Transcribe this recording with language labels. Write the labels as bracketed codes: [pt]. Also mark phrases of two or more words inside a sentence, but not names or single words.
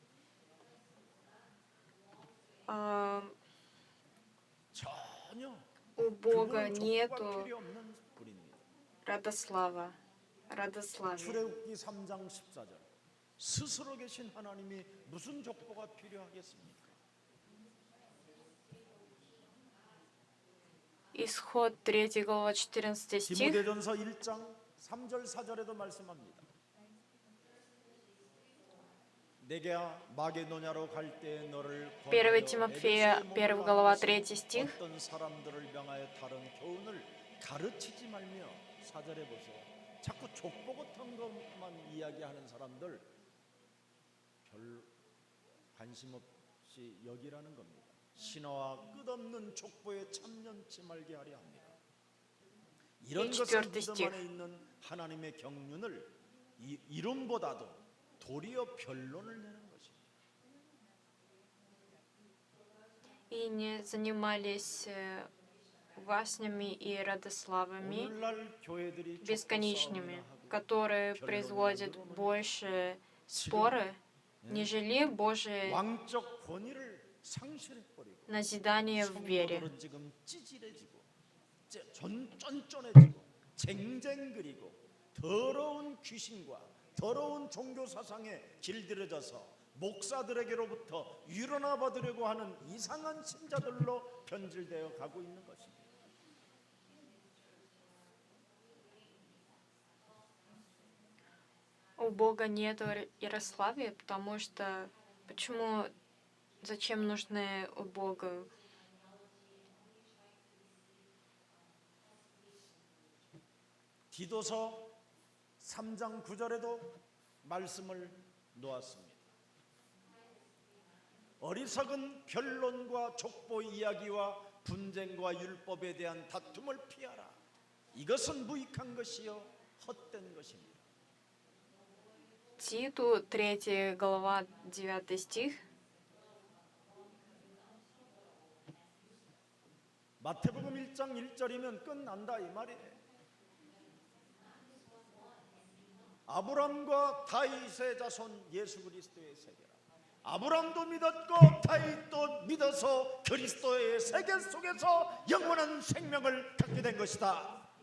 [ko] 전혀 [ru] У Бога [ko] 그분은 족보가 [ru] нету [ko] 필요 없는 분입니다. [ru] родославия. Родославия. [ko] 출애굽기 3장 14절 스스로 계신 하나님이 무슨 족보가 필요하겠습니까? [ru] Исход 3 глава 14 стих. [ko] 디모데전서 1장 3절 4절에도 말씀합니다. 내게 마게도냐로 갈 때 너를 [ru] 1 Тимофея 1 глава 3 стих. [ko] 어떤 사람들을 명하여 다른 교훈을 가르치지 말며 4절에 보세요. 자꾸 족보 같은 것만 이야기하는 사람들 별 관심 없이 여기라는 겁니다. 신화와 끝없는 족보에 참견치 말게 하려 합니다. 이런 것은 믿음 안에 있는 하나님의 경륜을 이름보다도 도리어 변론을 내는 것입니다. [ru] И не занимались баснями и родославами [ko] 오늘날 교회들이 [ru] бесконечными, которые производят больше споры, нежели Божие [ko] 왕적 권위를 상실해버리고 [ru] назидание в вере. [ko] 성도들은 지금 찌질해지고 쫀쫀해지고 쟁쟁그리고 더러운 귀신과 더러운 종교 사상에 길들여져서 목사들에게로부터 위로나 받으려고 하는 이상한 신자들로 변질되어 가고 있는 것입니다. [ru] У Бога нету Ярославия, потому что зачем нужны у Бога? [ko] 디도서 3장 9절에도 말씀을 놓았습니다. 어리석은 변론과 족보 이야기와 분쟁과 율법에 대한 다툼을 피하라. 이것은 무익한 것이요 헛된 것입니다. [ru] Титу, 3 глава, 9 стих. [ko] 마태복음 1장 1절이면 끝난다 이 말이에요. 아브람과 다윗의 자손 예수 그리스도의 세계라. 아브람도 믿었고 다윗도 믿어서 그리스도의 세계 속에서 영원한 생명을 갖게 된 것이다.